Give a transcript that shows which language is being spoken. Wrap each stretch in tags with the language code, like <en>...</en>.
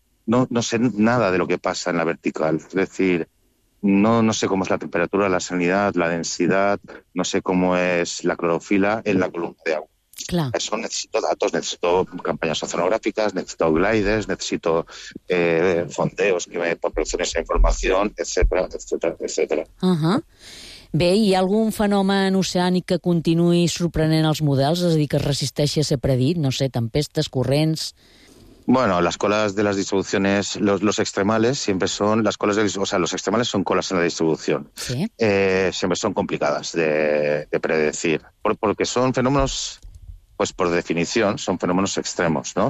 <es>No sé nada de lo que pasa en la vertical. Es decir, no sé cómo es la temperatura, la salinidad, la densidad, no sé cómo es la clorofila en la columna de agua. Claro. Eso necesito datos, necesito campañas oceanográficas, necesito gliders, necesito fondeos que me proporcionen esa información, etcétera, etcétera, etcétera.</es> <ca>Bé, hi ha algun fenomen oceànic que continuï sorprenent els models? És a dir, que es resisteixi a ser predit? No sé, tempestes, corrents...</ca> <es>Bueno, las colas de las distribuciones, los extremales siempre son las colas, los extremales son colas en la distribución. Sí. Siempre son complicadas de predecir, porque son fenómenos, pues por definición, son fenómenos extremos, ¿no?</es>